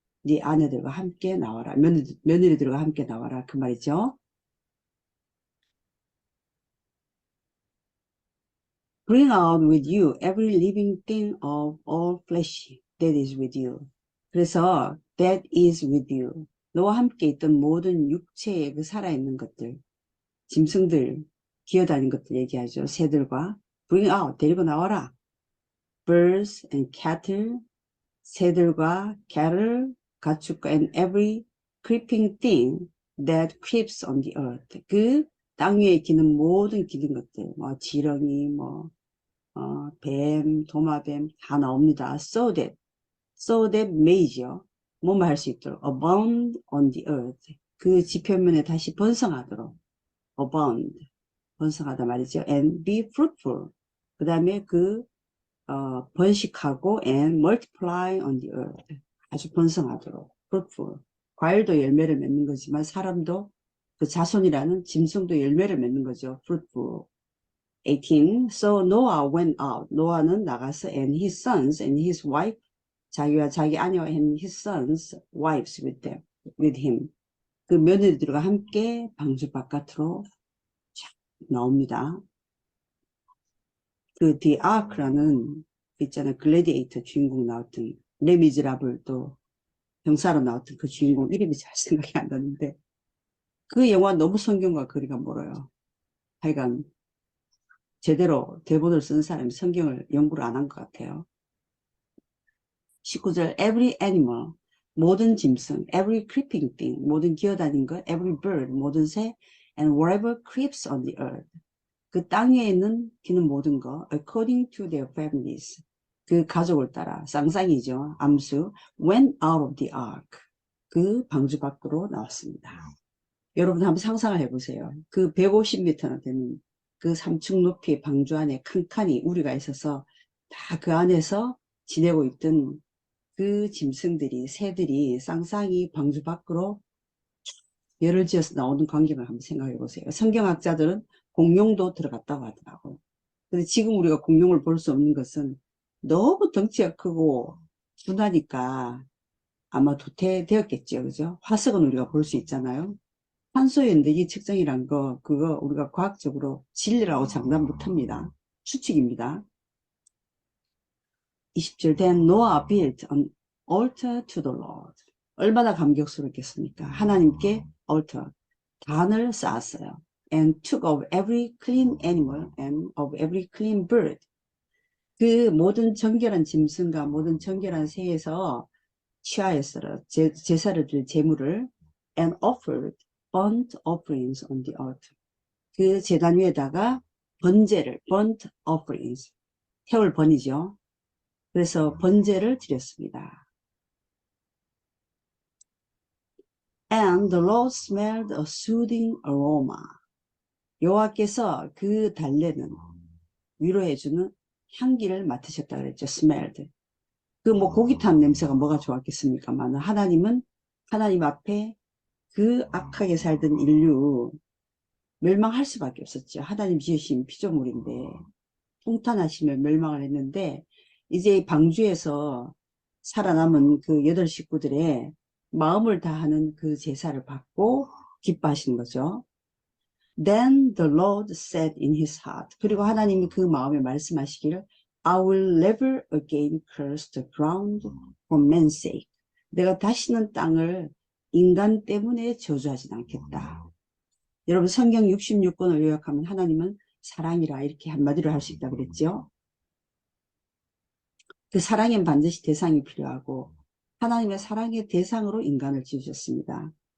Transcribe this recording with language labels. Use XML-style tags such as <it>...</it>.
<ko>네 아내들과 함께 나와라. 며느리들과 함께 나와라. 그 말이죠.</ko> <en>Bring out with you every living thing of all flesh that is with you.</en> <ko>그래서</ko> <en>that is with you.</en> <ko>너와 함께 있던 모든 육체의 그 살아있는 것들, 짐승들, 기어다니는 것들 얘기하죠. 새들과</ko> <en>bring out,</en> <ko>데리고 나와라.</ko> <en>Birds and cattle,</en> <ko>새들과</ko> <en>cattle,</en> <ko>가축과</ko> <en>and every creeping thing that creeps on the earth.</en> <ko>그 땅 위에 기는 모든 기는 것들, 뭐 지렁이, 뱀, 도마뱀 다 나옵니다.</ko> <en>So that may죠.</en> <ko>뭐뭐 할 수 있도록</ko> <en>abound on the earth.</en> <ko>그 지표면에 다시 번성하도록 abound, 번성하다 말이죠.</ko> <en>And be fruitful.</en> <ko>그 다음에 번식하고</ko> <en>and multiply on the earth.</en> <ko>아주 번성하도록 fruitful. 과일도 열매를 맺는 거지만 사람도 그 자손이라는 짐승도 열매를 맺는 거죠.</ko> <en>fruitful. 18. So Noah went out.</en> <ko>노아는 나가서</ko> <en>and his sons and his wife,</en> <ko>자기와 자기 아내와</ko> <en>and his sons, wives with him.</en> <ko>그 며느리들과 함께 방주 바깥으로 나옵니다. 그 The Ark라는 있잖아요. 글래디에이터 주인공 나왔던 레미즈라블 또 병사로 나왔던 그 주인공 이름이 잘 생각이 안 나는데 그 영화 너무 성경과 거리가 멀어요. 하여간 제대로 대본을 쓴 사람이 성경을 연구를 안 한 것 같아요.</ko> <en>19절 every animal,</en> <ko>모든 짐승,</ko> <en>every creeping thing,</en> <ko>모든 기어다니는 것,</ko> <en>every bird,</en> <ko>모든 새,</ko> <en>and whatever creeps on the earth.</en> <ko>그 땅 위에 있는 기는 모든 것,</ko> <en>according to their families.</en> <ko>그 가족을 따라, 쌍쌍이죠.</ko> <en>암수, went out of the ark.</en> <ko>그 방주 밖으로 나왔습니다. 여러분 한번 상상을 해보세요. 그 150m나 되는 그 3층 높이의 방주 안에 칸칸이 우리가 있어서 다 그 안에서 지내고 있던 그 짐승들이, 새들이 쌍쌍이 방주 밖으로 열을 지어서 나오는 광경을 한번 생각해 보세요. 성경학자들은 공룡도 들어갔다고 하더라고요. 근데 지금 우리가 공룡을 볼 수 없는 것은 너무 덩치가 크고 둔하니까 아마 도태되었겠죠. 그죠? 화석은 우리가 볼 수 있잖아요. 탄소 연대기 측정이란 그거 우리가 과학적으로 진리라고 장담 못합니다. 추측입니다.</ko> <en>20절 Then Noah built an altar to the Lord.</en> <ko>얼마나 감격스럽겠습니까? 하나님께 altar, 단을 쌓았어요.</ko> <en>And took of every clean animal and of every clean bird.</en> <ko>그 모든 정결한 짐승과 모든 정결한 새에서 취하였어요. 제사를 드릴 제물을</ko> <en>and offered burnt offerings on the altar.</en> <ko>그 제단 위에다가 번제를</ko> <en>burnt offerings,</en> <ko>태울 번이죠. 그래서 번제를 드렸습니다.</ko> <en>And the Lord smelled a soothing aroma.</en> <ko>여호와께서 그 달래는 위로해주는 향기를 맡으셨다 그랬죠.</ko> <en>smelled.</en> <ko>그 고기탄 냄새가 뭐가 좋았겠습니까만 하나님은 하나님 앞에 그 악하게 살던 인류 멸망할 수밖에 없었죠. 하나님 지으신 피조물인데 통탄하시며 멸망을 했는데 이제 방주에서 살아남은 그 8식구들의 마음을 다하는 그 제사를 받고 기뻐하시는 거죠.</ko> <en>Then the Lord said in his heart.</en> <ko>그리고 하나님이 그 마음에 말씀하시기를</ko> <en>I will never again curse the ground for man's sake.</en> <ko>내가 다시는 땅을 인간 때문에 저주하진 않겠다. 여러분 성경 66권을 요약하면 하나님은 사랑이라 이렇게 한마디로 할 수 있다고 그랬죠. 그 사랑엔 반드시 대상이 필요하고 하나님의 사랑의 대상으로 인간을 지으셨습니다.</ko>